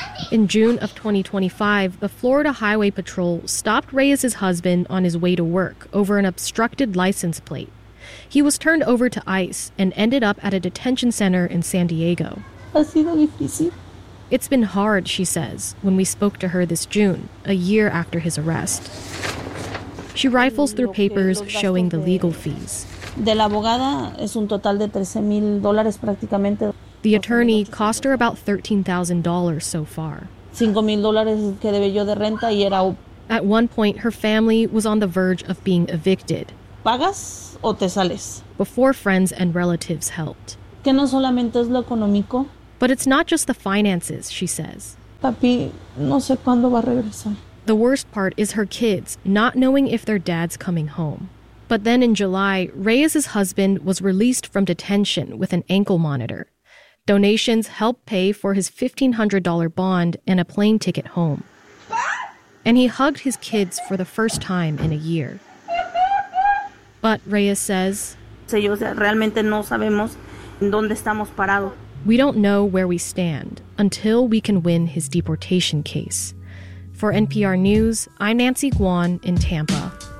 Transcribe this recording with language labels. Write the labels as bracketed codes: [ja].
[en] In June of 2025, the Florida Highway Patrol stopped Reyes' husband on his way to work over an obstructed license plate. He was turned over to ICE and ended up at a detention center in San Diego. [es] Ha sido difícil. [en] It's been hard, she says, when we spoke to her this June, a year after his arrest. She rifles through papers showing the legal fees. [es] De la abogada es un total de $13,000 prácticamente. [en] The attorney cost her about $13,000 so far. [es] $5,000 que debe yo de renta y era. [en] At one point, her family was on the verge of being evicted. [es] ¿Pagas o te sales? [en] Before friends and relatives helped. [es] Que no solamente es lo económico. [en] But it's not just the finances, she says. [es] Papi, no sé cuándo va a regresar. [en] The worst part is her kids, not knowing if their dad's coming home. But then in July, Reyes's husband was released from detention with an ankle monitor. Donations helped pay for his $1,500 bond and a plane ticket home. And he hugged his kids for the first time in a year. But Reyes says, [es] realmente no sabemos dónde estamos parados. [en] We don't know where we stand until we can win his deportation case. For NPR News, I'm Nancy Guan in Tampa.